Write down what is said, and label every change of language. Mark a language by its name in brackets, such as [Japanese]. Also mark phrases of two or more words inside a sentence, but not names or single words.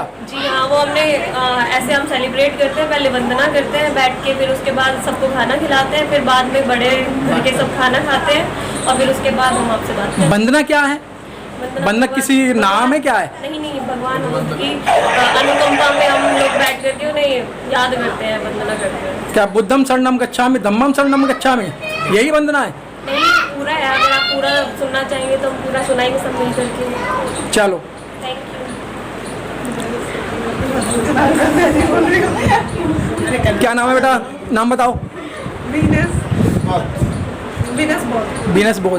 [Hindi] जी हाँ, वो हमने ऐसे हम सेलिब्रेट करते हैं, पहले वंदना करते हैं बैठ के, फिर उसके बाद सबको खाना खिलाते हैं, फिर बाद में बड़े घर के सब खाना खाते हैं और फिर उसके बाद हम आपसे बात करते हैं। वंदना क्या है? वंदना किसी नाम है क्या है? नहीं, भगवान बुद्ध की अनुकंपा में हम लोग बैठ करके उन्हें याद करते हैं, वंदना करते हैं। [Pali] क्या बुद्धम शरणम गच्छामि धम्मम शरणम गच्छामि, [Hindi] यही वंदना है? नहीं, पूरा है। अगर आप पूरा सुनना चाहेंगे तो हम पूरा सुनाएंगे सब मिल करके। चलो। [English] thank you. [Hindi] क्या नाम है बेटा? नाम बताओ। बीनस बोध।